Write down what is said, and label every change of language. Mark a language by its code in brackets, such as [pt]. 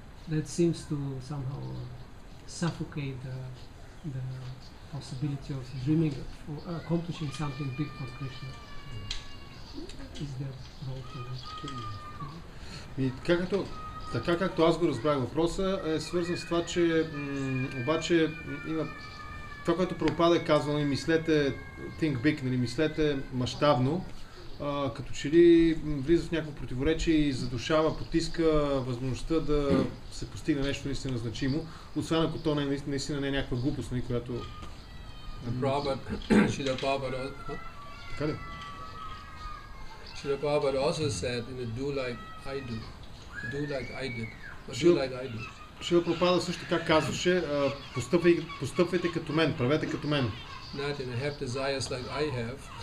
[en] That seems to somehow suffocate the possibility of dreaming for accomplishing something big for Krishna. Is there role for that? [bg] И така както аз го разбрах въпроса, е свързан с това, че обаче има това, което Прабхупада е казвал, и мислете [en] think big, [bg] нали, мислете мащабно, като че ли влиза в някакво противоречие и задушава, потиска възможността да се постигне нещо наистина значимо, освен ако то наистина не е някаква глупост, нали, която... [en] Srila Prabhupada [bg] Така ли? [en] Srila Prabhupada also said, do like I do. Do like I did. Or do like I do. [bg] Шрила Прабхупада също така казваше, постъпвайте като мен, правете като мен. [en] Not have desires like I have.